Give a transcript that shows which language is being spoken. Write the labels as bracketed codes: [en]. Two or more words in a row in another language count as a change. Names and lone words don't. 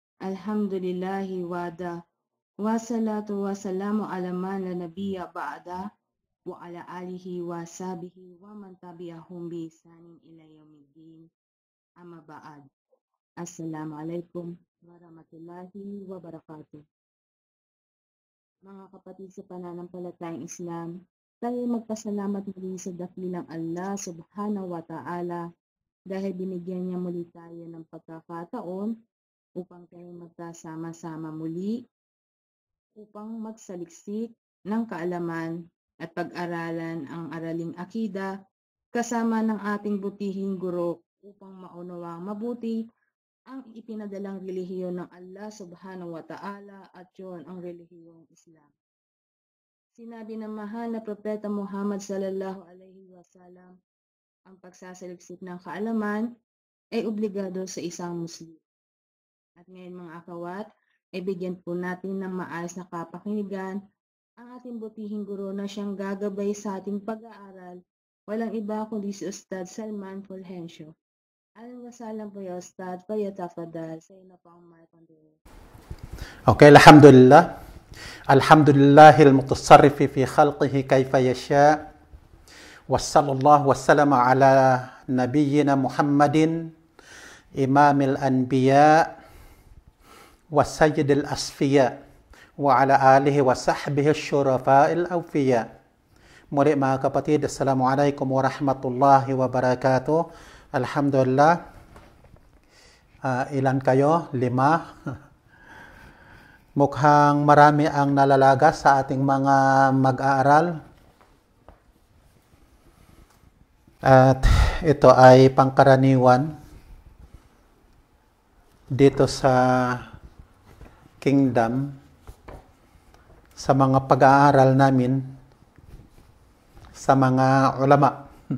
[ar] الحمد لله وحده. والصلاة والسلام على من لا نبي بعده وعلى آله وصحبه ومن تبعهم بإحسان إلى يوم الدين. أما بعد. السلام عليكم ورحمة الله وبركاته. [tl] Mga kapatid sa pananampalatayang Islam, tayo magpasalamat muli sa dakilang [ar] الله سبحانه و [tl] ta'ala dahil binigyan niya muli tayo ng pagkakataon upang tayo magkasama-sama muli upang magsaliksik ng kaalaman at pag-aralan ang araling akida kasama ng ating butihing guro upang maunawang mabuti ang ipinadalang relihiyon ng [ar] الله سبحانه وتعالى [tl] at yun ang relihiyong Islam. Sinabi ng mahal na Propeta [ar] محمد صلى الله عليه وسلم, [tl] ang pagsasaliksik ng kaalaman ay obligado sa isang Muslim. At ngayon mga akawat, ay bigyan po natin ng maayos na kapakinggan ang ating butihing guro na siyang gagabay sa ating pag-aaral. Walang iba kundi si Ustad Salman Fulgencio. [ar] أهلا وسهلا po يا أستاذ، فليتفضل. [tl] Sa iyo na po ang mic [en] on the way. [ar] Okay, alhamdulillah. الحمد لله المتصرف في خلقه كيف يشاء. وصلى الله وسلم على نبينا محمد إمام الأنبياء وسيد الأصفياء وعلى آله وصحبه شرفاء الأوفياء. [tl] Muli mga kapatid, [ar] السلام عليكم ورحمة الله وبركاته. Alhamdulillah. [tl] Ilan kayo? 5. Mukhang marami ang nalalagas sa ating mga mag-aaral. At ito ay pangkaraniwan dito sa Kingdom sa mga pag-aaral namin sa mga ulama.